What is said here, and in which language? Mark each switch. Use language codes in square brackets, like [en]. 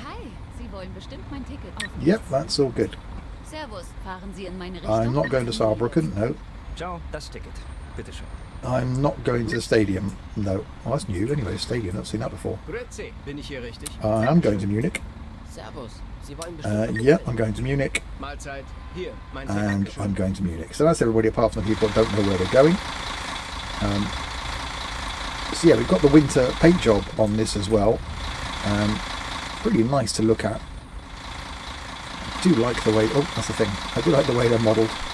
[de] Hi, Sie wollen bestimmt mein Ticket aufnehmen. [en] Yep, that's all good. [de] Servus, fahren Sie in meine Richtung? [en] I'm not going to Saarbrücken. No. [de] Ciao, das Ticket. Bitte schön. [en] I'm not going to the stadium. No. Well, that's new. Anyway, stadium. I've seen that before. [de] Grüezi, bin ich hier richtig? [en] I am going to Munich. [de] Servus, Sie wollen bestimmt [en] Yeah, I'm going to Munich. [de] Mahlzeit, hier, mein Ticket. [en] And I'm going to Munich. So that's everybody apart from the people that don't know where they're going. So yeah, we've got the winter paint job on this as well. Pretty nice to look at. I do like the way, oh that's the thing, I do like the way they're modelled.